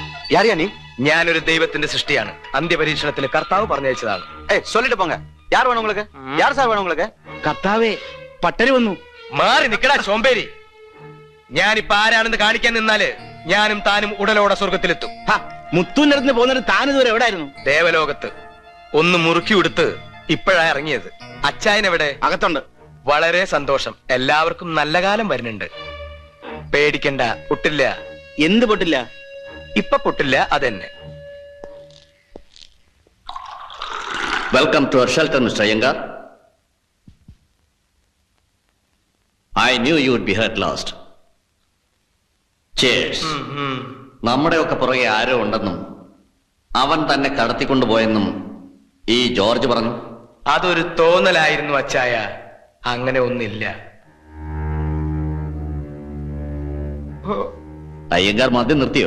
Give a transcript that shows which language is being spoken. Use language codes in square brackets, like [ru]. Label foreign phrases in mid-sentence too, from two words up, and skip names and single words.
[ta] யாரியா நீ? [ml] ഞാനൊരു ദൈവത്തിന്റെ സൃഷ്ടിയാണ്. അന്ത്യപരീക്ഷണത്തിന് കർത്താവ് പറഞ്ഞയച്ചതാണ്. [ta] சொல்லிட்டு போங்க. யார் வேணும் உங்களுக்கு? யார் சார் வேணும் உங்களுக்கு? [ml] കർത്താവേ, പട്ടര് വന്നു. മാറി നിക്കടാ ചോമ്പേരി. ഞാനിപ്പോ ആരാണെന്ന് കാണിക്കാൻ നിന്നാല് ഞാനും താനും ഉടലോടെ സ്വർഗത്തിലെത്തും. മുത്തൂന്റെ അടുത്ത് പോകുന്നിട്ട് താനിതുവരെ എവിടായിരുന്നു? ദേവലോകത്ത്. ഒന്ന് മുറുക്കി ഉടുത്ത് ഇപ്പോഴാ ഇറങ്ങിയത്. അച്ചായനെവിടെ? അകത്തുണ്ട്. വളരെ സന്തോഷം. എല്ലാവർക്കും നല്ല കാലം വരുന്നുണ്ട്. പേടിക്കണ്ട, പൊട്ടില്ല. എന്ത് പൊട്ടില്ല? ഇപ്പൊ പൊട്ടില്ല, അതെന്നെ. [en] Welcome to our shelter, Mr. Iyengar. I knew you would be hurt last. Cheers. [ml] നമ്മുടെയൊക്കെ പുറകെ ആരോ ഉണ്ടെന്നും അവൻ തന്നെ കടത്തിക്കൊണ്ടുപോയെന്നും ഈ ജോർജ് പറഞ്ഞു. അതൊരു തോന്നലായിരുന്നു അച്ചായ. അങ്ങനെ ഒന്നില്ല. അയ്യങ്കാർ മദ്യം നിർത്തിയോ?